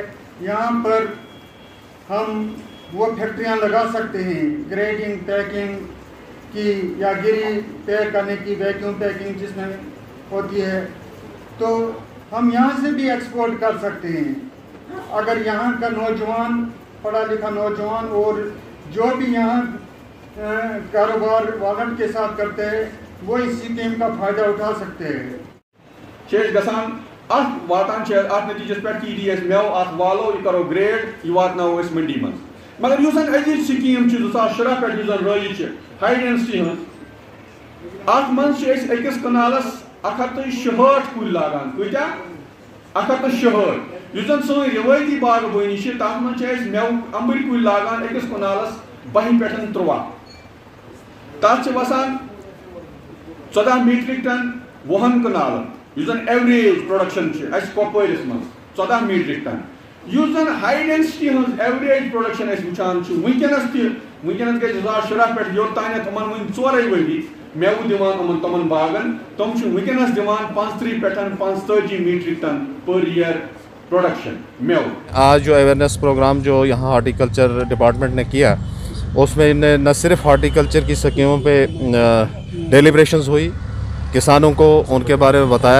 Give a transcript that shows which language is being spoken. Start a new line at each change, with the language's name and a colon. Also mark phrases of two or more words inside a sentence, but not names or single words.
Hindi: यहाँ पर हम वो फैक्ट्रियाँ लगा सकते हैं ग्रेडिंग, पैकिंग की, या गिरी पैक करने की,
English: वैक्यूम पैकिंग
Hindi: जिसमें होती है, तो हम यहाँ से भी एक्सपोर्ट कर सकते हैं। अगर यहाँ का नौजवान, पढ़ा लिखा नौजवान, और जो भी यहाँ कारोबार वॉलनट के साथ करते हैं, वो इस स्कीम का फायदा उठा सकते हैं।
Kashmiri: शेष गसान वातान नतीजस पे TDS मेव अत वालो यह करो ग्रेड, यह वातनाओ मंडी मं, मगर युस अजीज स्कीम 2017 पे रही
English: हाई डेंसिटी
Kashmiri: अत मस कनालस 160 कुल लागान, कूत्या 160, युजन सो रिवायती बागबानी तथ मं मेव अम्बर कुल लागान अकिस कनालस 12 पे 13, तथ वसान 14
English: मीट्रिक टन
Kashmiri: 10 कनालन, युजन
English: एवरेज प्रोडक्शन
Kashmiri: कपवरिस मं 14
English: मीट्रिक टन।
Kashmiri: युजन
English: हाई डेंसिटी एवरेज प्रोडक्शन
Kashmiri: वुचान वनकस गई 2017 पे योतान तमन वन 4 वरी मेव दिवान तमन बागन, तम वनकस दिवान 35 पे 35
English: मीट्रिक टन पर ईयर प्रोडक्शन
Kashmiri: मेव।
Hindi: आज जो
English: अवेयरनेस प्रोग्राम
Hindi: जो यहाँ
English: हॉर्टिकल्चर डिपार्टमेंट
Hindi: ने किया, उसमें न सिर्फ हॉर्टिकल्चर की स्कीमों पे डेलिब्रेशंस हुई, किसानों को उनके बारे में बताया